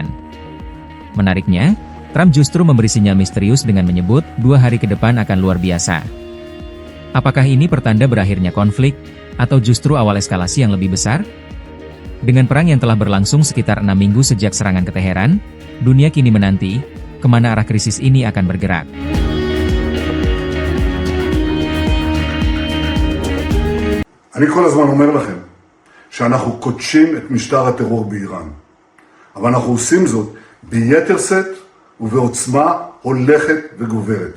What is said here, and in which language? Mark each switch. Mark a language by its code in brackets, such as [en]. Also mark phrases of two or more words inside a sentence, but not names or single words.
[id] Menariknya, Trump justru memberi sinyal misterius dengan menyebut 2 hari ke depan akan luar biasa. Apakah ini pertanda berakhirnya konflik, atau justru awal eskalasi yang lebih besar? Dengan perang yang telah berlangsung sekitar 6 minggu sejak serangan ke Teheran, dunia kini menanti, kemana arah krisis ini akan bergerak. [he] אני כל הזמן אומר לכם שאנחנו קודשים את משטר הטרור באיראן. אבל אנחנו עושים זאת ביתר שאת ובעוצמה הולכת וגוברת.